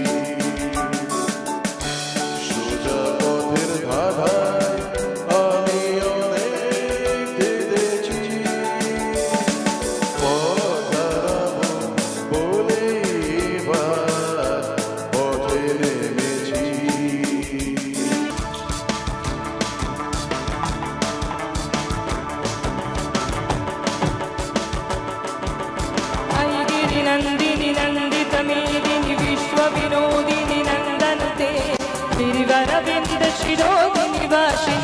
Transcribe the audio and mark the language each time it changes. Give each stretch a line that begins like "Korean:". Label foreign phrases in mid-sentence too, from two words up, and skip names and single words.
Bangla: সোজা পথের ধাঁধায় আমি অনেক কেঁদেছি। পথ হারাবো বলে এবার পথে নেমেছি।
Sanskrit: ऐगिरि नन्दिनि नन्दितमेदिनि विश्वविनोदिनि नन्दनुते गिरिवरविन्द शिरोदिनि वासिनि